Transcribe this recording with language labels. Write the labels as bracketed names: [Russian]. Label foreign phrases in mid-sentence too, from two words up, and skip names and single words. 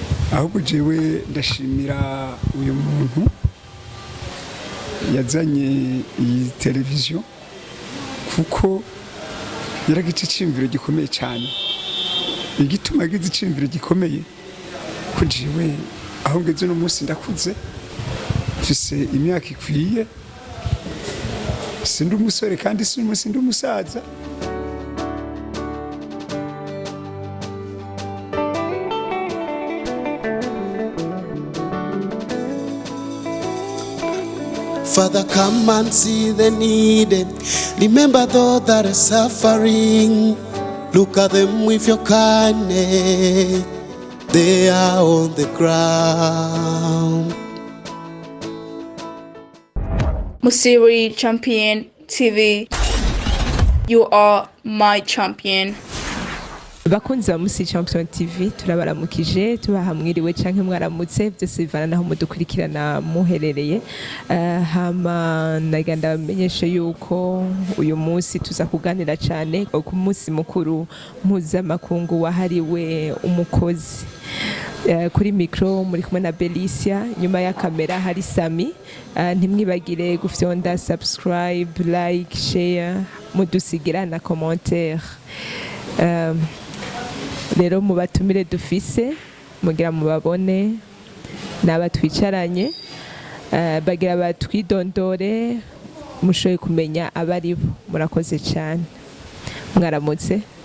[Rundi] ahubwo jewe ndashimira uyu muntu yazanye iyi televiziyo kuko yaragize iciyumviro gikomeye cyane. Igituma agize iciyumviro gikomeye ko jewe aho ngeze no munsi ndakuze mfise imyaka ikwiye, sindi umusore kandi sindi umusaza. [English] Father, come and see the needy. Remember those that are suffering. Look at them with your kindness. They are on the ground. MUSIRI Champion TV. You are my champion. [Rundi] Bakunzi ba MUSIRI Champion TV turabaramukije tubahamwiriwe canke mwaramutse byose bivana naho mudukurikirana muherereye. Hama naganda bamenyeshe yuko uyu munsi tuza kuganira cyane ku munsi mukuru mpuza makungu wahariwe umukozi. Kuri micro muri kumwe na Belicia, nyuma ya kamera hari Sami. Ntimwibagire gufyonda subscribe, [English] like, share, [Rundi] mudusigira na commentaire. Rero mubatumire dufise mugira mubabone n'abatwicaranye bagira batwidondore mushoye kumenya abaribo. Murakoze cyane. Mwaramutse.